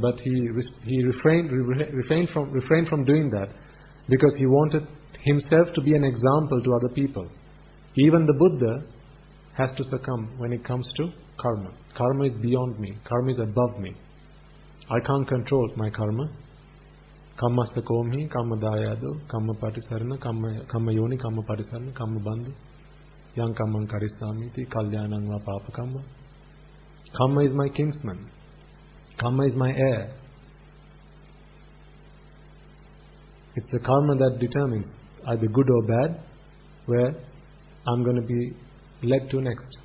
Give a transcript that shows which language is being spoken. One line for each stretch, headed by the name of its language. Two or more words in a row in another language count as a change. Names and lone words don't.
English: But he refrained from doing that, because he wanted himself to be an example to other people. Even the Buddha has to succumb when it comes to karma. Karma is beyond me. Karma is above me. I can't control my karma.
Pali: Kammasta komhi, kamma dayado, kamma patisarana, kamma yoni, kamma patisarana, kamma bandhu, yang kammang karissamiti, kalyanang va papa kamma.
English: Karma is my kinsman. Karma is my heir. It's the karma that determines either good or bad, where I'm going to be led to next.